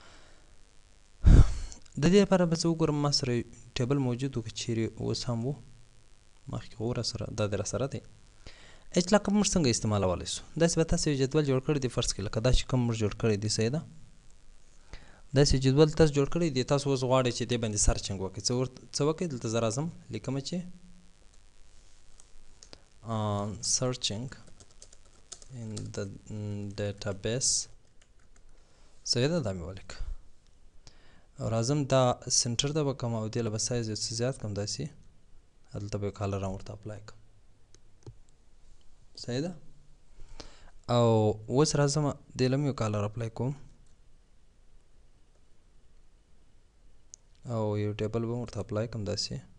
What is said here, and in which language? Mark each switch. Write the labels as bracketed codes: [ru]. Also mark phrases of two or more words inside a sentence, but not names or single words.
[ps] د دې لپاره به زه وګورم ما سره ټیبل موجود و که چیرې اوس هم و مخکې خو راسره دا دې راسره دی. H لاکاپ موږ څنګه استعمالولی سو؟ داسې به تاسو یو جدول جوړ کړی دی فرض کړئ لکه دا چې کوم موږ جوړ کړی دی. صحیح ده؟ داسې جدول تاسو جوړ کړی دی. تاسو اوس غواړئ چې دې باندې سرچینګ وکړئ. څه وکړئ؟ دلته زه راځم لیکم چې [en] searching in the database. [ps] صحیح ده؟ دا مې ولیکه او راځم دا سنټر ته به کړم او دې له به سایز یو څه زیات کړم داسې هلته به یو کالر هم ورته اپلای کړم. صحیح ده؟ او اوس راځم دې له هم یو کالر اپلای کوم او یو ټیبل به ورته اپلای کړم داسې.